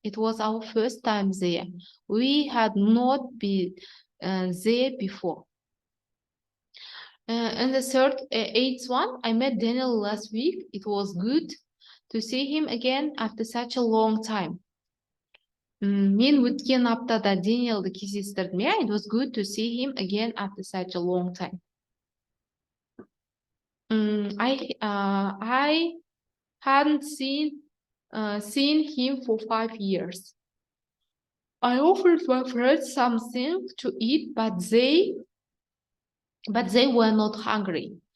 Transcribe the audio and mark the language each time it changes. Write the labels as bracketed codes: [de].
[en] It was our first time there. We had not been there before. And the eighth one, I met Daniel last week. It was good to see him again after such a long time. [kk] Мен өткен аптада Daniel'ды кездестірдім. [en] Yeah, it was good to see him again after such a long time. I hadn't seen him for 5 years. I offered my friends something to eat, but they were not hungry.